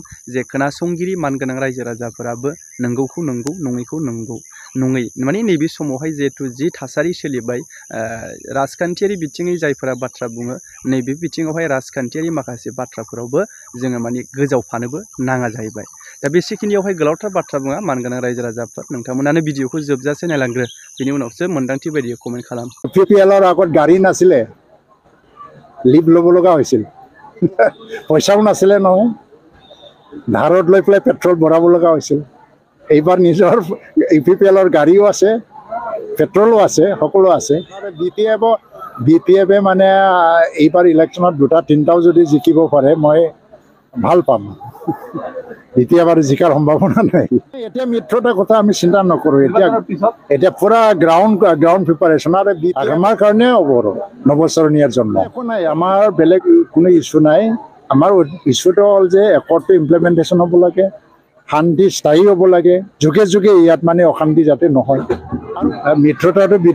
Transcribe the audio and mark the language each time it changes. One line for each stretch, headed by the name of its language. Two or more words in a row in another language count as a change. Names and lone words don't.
Bodo: जे खोनासंगिरि मानगोनां रायजो राजाफोराबो नंगौखौ नंगौ नङैखौ नंगौ नङै माने नैबे समावहाय जिहेतु जि थासारि सोलिबाय राजखान्थियारि बिथिङै जायफोरा बाथ्रा बुङो नैबे बिथिङावहाय राजखान्थियारि माखासे बाथ्राफोरावबो जोङो माने गोजावफानोबो नाङा जाहैबाय दा बेसेखिनियावहाय गोलावथार बाथ्रा बुङा मानगोनां रायजो राजाफोर नोंथांमोनानो भिडिअखौ जोबजासे नायलांग्रो बिनि उनावसो मोन्दांथि बायदि कमेन्ट खालाम
Assamese: इउपिपिएলৰ আগত গাড়ী নাছিলে লিভ ল'ব লগা হৈছিল পইচাও নাছিলে নহয় ধাৰত লৈ পেলাই পেট্ৰল ভৰাব লগা হৈছিল এইবাৰ নিজৰ ইউপিপিএলৰ গাড়ীও আছে পেট্ৰলো আছে সকলো আছে বিপিএফে মানে এইবাৰ ইলেকশ্যনত দুটা তিনিটাও যদি জিকিব পাৰে মই ভাল পাম এতিয়া বাৰু জিকাৰ সম্ভাৱনা নাই এতিয়া মিত্ৰতাৰ কথা আমি চিন্তা নকৰোঁ এতিয়া পুৰা
English: ground preparation
Assamese: আৰু আমাৰ কাৰণে হ'ব আৰু নৱচৰণীয়াৰ জন্ম একো নাই আমাৰ বেলেগ কোনো ইছ্যু নাই আমাৰ ইছ্যুটো হ'ল যে
English: accordটো implementation
Assamese: হ'ব লাগে শান্তি স্থায়ী হ'ব লাগে যুগে যুগে ইয়াত মানে অশান্তি যাতে নহয় আৰু মিত্ৰতাটো